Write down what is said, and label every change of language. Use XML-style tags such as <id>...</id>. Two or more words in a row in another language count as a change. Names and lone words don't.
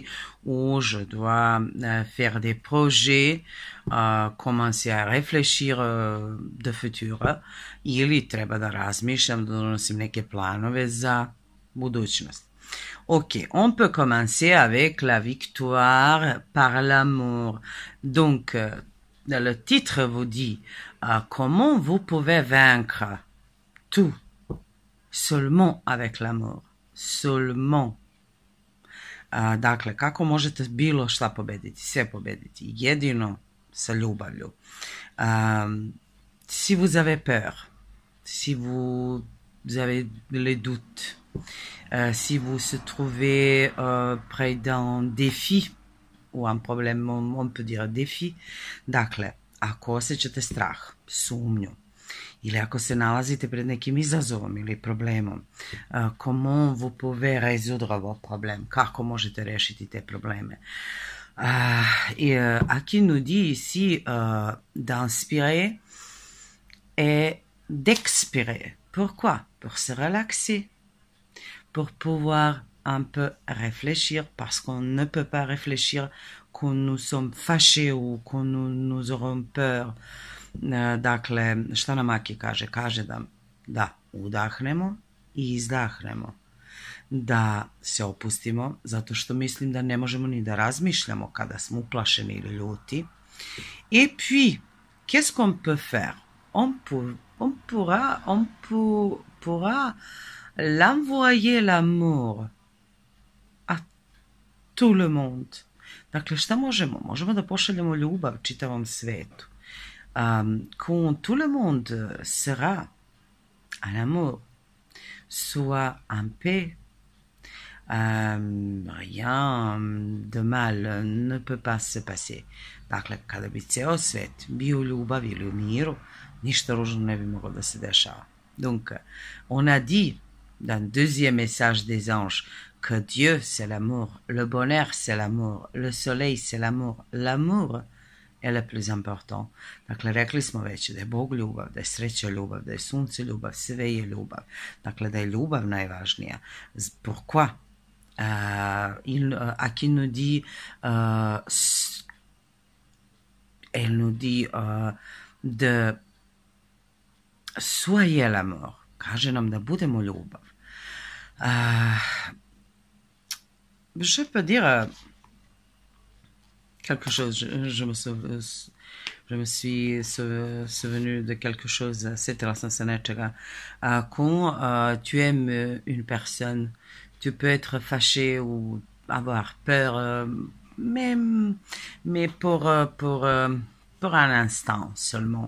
<fr>Je dois faire des projets, commencer à réfléchir de futur,</fr> <sr>ili treba da razmišljam, da donosim neke planove za budućnost.</sr> <fr>Ok, on peut commencer avec la victoire par l'amour. Donc, le titre vous dit comment vous pouvez vaincre tout seulement avec l'amour. Seulement.</fr> <sr>Dakle, kako možete bilo šta pobediti, sve pobediti, jedino sa ljubavlju.</sr> <fr>Si vous avez peur, si vous avez les doutes, si vous se trouvez près d'un défi ou un problème, on peut dire défi,</fr> <sr>dakle, ako osjećate strah, sumnju, ili ako se nalazite pred nekim izazovom ili problemom,</sr> <fr>comment vous pouvez résoudre vos problèmes,</fr> <sr>kako možete rešiti te probleme.</sr> <fr>Et Aki nous dit ici d'inspirer et d'expirer. Pourquoi? Pour se relaxer, pour pouvoir un peu réfléchir, parce qu'on ne peut pas réfléchir quand nous sommes fâchés ou quand nous aurons peur.</fr> <sr>Dakle, šta nam Aki kaže? Kaže da udahnemo i izdahnemo, da se opustimo, zato što mislim da ne možemo ni da razmišljamo kada smo uplašeni ili ljuti.</sr> <fr>Et puis, qu'est-ce qu'on peut faire? On pourra l'envoyer l'amour à tout le monde.</fr> <sr>Dakle, šta možemo? Možemo da pošaljemo ljubav čitavom svetu.</sr> <fr>Quand tout le monde sera en amour, soit en paix, rien de mal ne peut pas se passer.</fr> <sr>Dakle, kada bi ceo svet bio u ljubavi ili u miru, ništa ružno ne bi moglo da se dešava.</sr> <fr>Donc, on a dit dans le deuxième message des anges que Dieu c'est l'amour, le bonheur c'est l'amour, le soleil c'est l'amour, l'amour est le plus important.</fr> <sr>Dakle, rekli smo već da je Bog ljubav, da je sreća ljubav, da je sunce ljubav, sve je ljubav. Dakle, da je ljubav najvažnija.</sr> <fr>Pourquoi? Aki nous dit, elle nous dit de soyez l'amour.</fr> <sr>Kaže nam da budemo ljubav.</sr> <fr>Je peux dire quelque chose, je me suis souvenu de quelque chose,</fr> <sr>setila sam se nečega.</sr> <fr>Quand tu aimes une personne, tu peux être fâché ou avoir peur, mais pour un instant seulement.</fr>